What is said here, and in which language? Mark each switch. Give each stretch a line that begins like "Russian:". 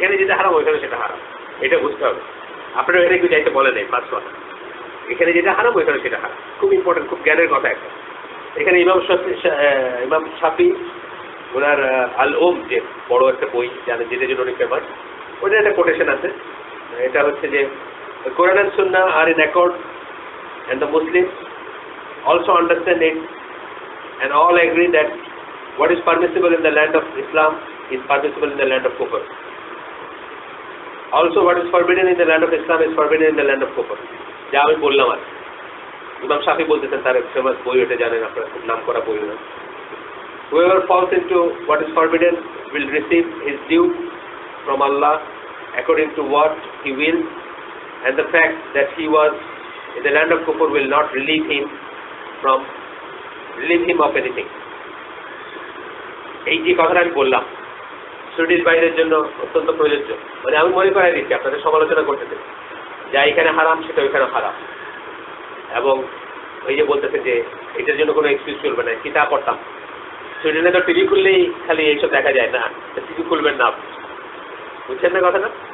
Bangla: এখানে যেটা হারাম ওইখানে সেটা হারাম, এটা বুঝতে হবে। আপনারা এখানে কেউ যাইতে বলে নেই, পাঁচ কথা, এখানে যেটা হারাম ওইখানে সেটা হারাম। খুব ইম্পর্টেন্ট, খুব জ্ঞানের কথা একটা। এখানে ইমাম শাফি ওনার আল ওম, যে বড় একটা বই জানেন, যেটার জন্য অনেক ফেমাস, ওটার একটা কোটেশন আছে। এটা হচ্ছে যে
English: Quran and Sunnah are in accord and the Muslims also understand it and all agree that what is permissible in the land of Islam is permissible in the land of Kufr. Also what is forbidden in the land of Islam is forbidden in the land of Kufr.
Bangla: যা আমি বললাম আর ইমাম শাফি বলতেছেন, তার famous বই ওটা জানেন আপনারা, খুব নাম করা বই না।
English: Whoever falls into what is forbidden will receive his due from Allah according to what he will, and the fact that he was in the land of Kufr will not relieve him of anything.
Bangla: এই যে কথাটা আমি বললাম student বাইরের জন্য অত্যন্ত প্রযোজ্য। মানে আমি মনে করাই দিচ্ছি, আপনাদের সমালোচনা করতেছে যা এখানে হারাম সেটা ওইখানে হারাম, এবং ওই যে বলতেছে যে এটার জন্য কোনো এক্সকিউজ চলবে না, কি তা করতাম। সুইডেনে তো টিভি খুললেই খালি এইসব দেখা যায় না, টিভি খুলবেন না, বুঝছেন না কথাটা।